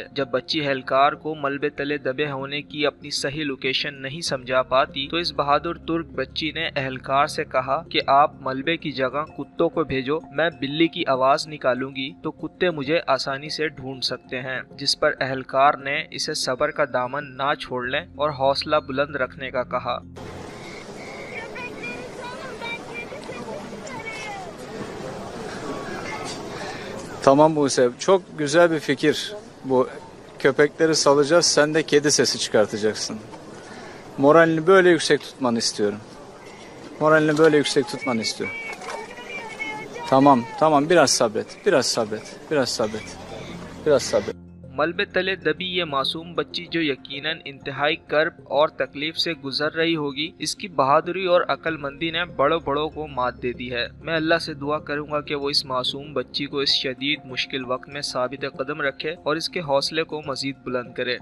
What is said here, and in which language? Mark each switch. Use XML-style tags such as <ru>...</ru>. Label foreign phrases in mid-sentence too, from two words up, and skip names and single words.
<ur>جب بچی اہلکار کو ملبے تلے دبے ہونے کی اپنی صحیح لوکیشن نہیں سمجھا پاتی تو اس بہادر ترک بچی نے اہلکار سے کہا کہ آپ ملبے کی جگہ کتوں کو بھیجو، میں بلی کی آواز نکالوں گی تو کتے مجھے آسانی سے ڈھونڈ سکتے ہیں. جس پر اہلکار نے اسے صبر کا دامن نہ چھوڑنے اور حوصلہ بلند رکھنے کا کہا.</ur> <tr>Tamam Buse, çok güzel bir fikir. Bu köpekleri salacağız, sen de kedi sesi çıkartacaksın. Moralini böyle yüksek tutmanı istiyorum. Tamam, biraz sabret.</tr> <ur>ملبے تلے دبی یہ معصوم بچی جو یقیناً انتہائی کرب اور تکلیف سے گزر رہی ہوگی، اس کی بہادری اور عقلمندی نے بڑوں بڑوں کو مات دے دی ہے. میں اللہ سے دعا کروں گا کہ وہ اس معصوم بچی کو اس شدید مشکل وقت میں ثابت قدم رکھے اور اس کے حوصلے کو مزید بلند کرے.</ur>